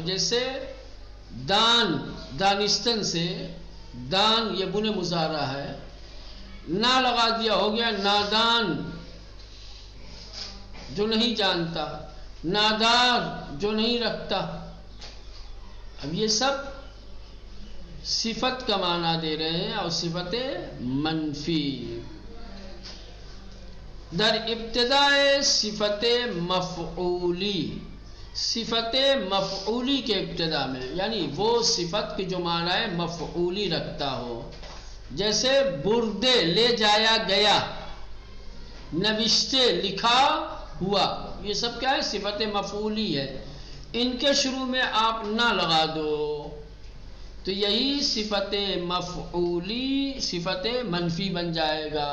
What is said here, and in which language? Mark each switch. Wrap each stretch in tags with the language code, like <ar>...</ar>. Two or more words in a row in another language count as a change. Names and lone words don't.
<ur>جیسے دان، دانستن سے دان یہ بن مضارع ہے، نہ لگا دیا ہو گیا نادان. جو نہیں جانتا، نادار جو نہیں رکھتا. اب یہ سب صفت کا معنی دے رہے ہیں اور صفت منفی.</ur> <fa>در ابتدائے صفت مفعولی،</fa> <ur>صفت مفعولی کے ابتدا میں، یعنی وہ صفت کی جو معنی مفعولی رکھتا ہو، جیسے بردے لے جایا گیا، نوشتے لکھا ہوا، یہ سب کیا ہے؟ صفت مفعولی ہے. ان کے شروع میں آپ نہ لگا دو تو یہی صفت مفعولی صفت منفی بن جائے گا.</ur>